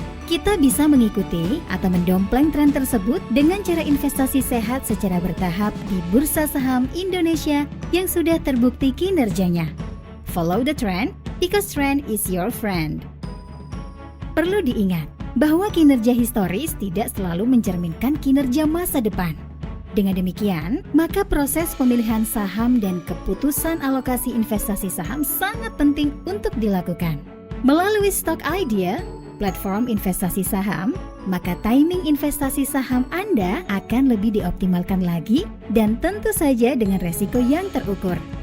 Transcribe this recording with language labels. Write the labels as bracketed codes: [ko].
[id] Kita bisa mengikuti atau mendompleng tren tersebut dengan cara investasi sehat secara bertahap di bursa saham Indonesia yang sudah terbukti kinerjanya. [en] Follow the trend because trend is your friend. [id] Perlu diingat bahwa kinerja historis tidak selalu mencerminkan kinerja masa depan. Dengan demikian, maka proses pemilihan saham dan keputusan alokasi investasi saham sangat penting untuk dilakukan. Melalui Stock Idea, platform investasi saham, maka timing investasi saham Anda akan lebih dioptimalkan lagi dan tentu saja dengan resiko yang terukur.